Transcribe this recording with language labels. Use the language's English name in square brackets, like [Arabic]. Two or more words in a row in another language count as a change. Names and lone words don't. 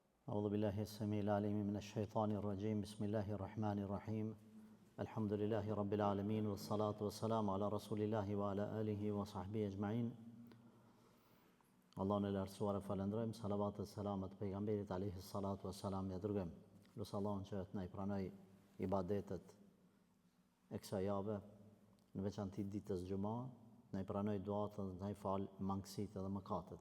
[Arabic] أعوذ بالله السميع العليم من الشيطان الرجيم بسم الله الرحمن الرحيم الحمد لله رب العالمين والصلاة والسلام على رسول الله وعلى آله وصحبه أجمعين [Albanian] Allahun e lartësuar e falendrojmë, salavat e selamet pejgamberit [Arabic] عليه الصلاة والسلام [Albanian] ja dërgojmë. Lutë Allahun që të na i pranoj ibadetet e kësaj jave, në veçantë ditës xumë, na i pranoj duat dhe na i fal mangësitë dhe mëkatet.